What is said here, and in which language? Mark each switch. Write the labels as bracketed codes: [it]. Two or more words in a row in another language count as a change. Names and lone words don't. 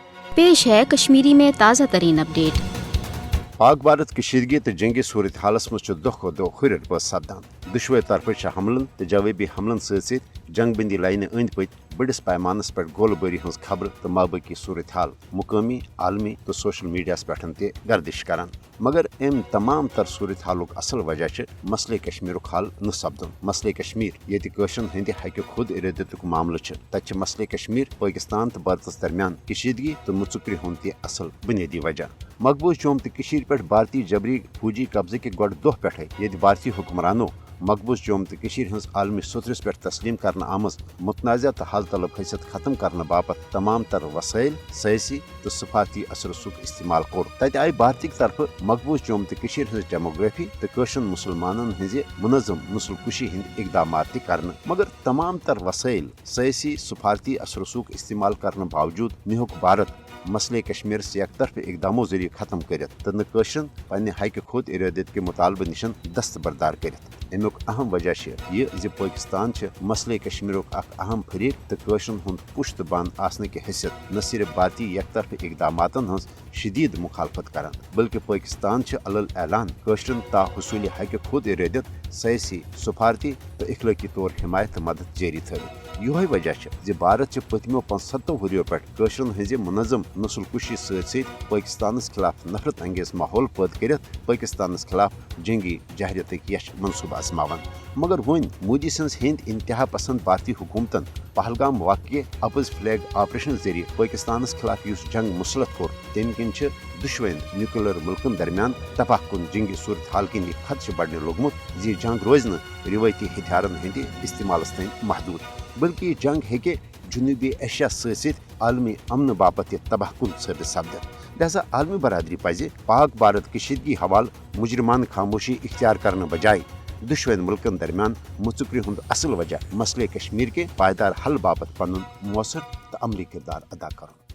[ur] पेश है कश्मीरी में ताज़ा तरीन अपडेट। [ks] पाक भारत कशीदगी तो जंगी सूरत हालस मज दह खो दह हुर बस सपदान दुशवे तरफ हमलन तो जवाबी हमलन सत जंग बंदी लाइन अंद पत बड़िस पैमानस पे गोलबारी हज खबर तो माबकी सूरत हाल मुकामी आलमी तो [en] social media [ks] पे गर्दिश करान। मगर अम तमाम तर सूरत हालुक असल वजह मसले कश्मीर हल न सपदन। मसले कश्मीर ये हंद हक खुद इरादत मामल तत मसले कश्मीर पाकिस्तान तो भारत दरमियान कशीदगी तो मुचुक्री हूं असल बुनियादी वजह। मकबूज जोम तो पे भारतीय जबरी फौजी कब्जे के गो दह पे ये भारतीय हुक्मरानों मकबूज जोम तो हज आलमी सतरस पे तस्लीम करना आमज मुतनाज़ा तो हल तलब हैसियत खत्म करने बापत तमाम तर वसाइल सयासी तो सफारती असर रसूख इस्तेमाल कोर। तत आई भारत तरफ मकबूज जोम तो हज डेमोग्राफी तो कशन मुसलमानन हज मुनज़म नस्ल कुशी हंद इकदाम कर। मगर तमाम तर वसाइल सयासी सफारती असर रसूख इस्तेमाल करने बावजूद निहुक भारत मसले कश्मीर से एक तरफ इकदामों जरिए खत्म कर तो न कशन पन्ने हक खुद इरादत के मुतालबे निशन दस्तबरदार कर। अमुक अहम वजह यह पाकिस्तान मसले कश्मीर अहम फरीक तो कशन हूं पुश्त बंद आसने की हैसियत न सिर्फ भारतीय एक तरफ इकदाम हज शदीद मुखालफत करान बल्कि पाकिस्तान अलल ऐलान कशरन ता हसूल हक खुद इरादत सयासी सफारती तो इखलाकी तौर हिमायत मदद जारी थवित। यह वजह भारत पतमो 75 वरियों पे कशरन हज मुनज़म नस्ल कुशी सत पाकिस्तान खिलाफ नफरत अंगेज माहौल पैद कर पाकिस्तान खिलाफ जंगी जहरियत यश मनसूबा आजमावन। मगर वन मोदी सन्स हिंद इंतहा पसंद भारतीय हुकूमतन पहलगाम वाक़े अपोज [en] flag operation [ks] जरिए पाकिस्तान खिलाफ जंग मुसलत कोर तम किन दुश्वन न्यूक्लियर मुल्कन दरमियान तबाह कुन जंगी सूरत हाल किन यह खदश बढ़ने लोगमुत जी जंग रोज रिवायती हथियारन हंद इस्तेमाल तन महदूद बल्कि जंग हेके जुनूबी एशिया सत आलमी अमन बापत तबाह कुन साबित सपदत। लिहाजा आलमी बरदरी पज पाक भारत कशीदगी हवाल मुजरमान खामोशी इख्तियार करने बजाय दुश्वन मुल्कन दरमियान मुचुक्री हूं असल वजह मसले कश्मीर के पायदार हल बापत पन मौसर तो अमली किरदार अदा कर।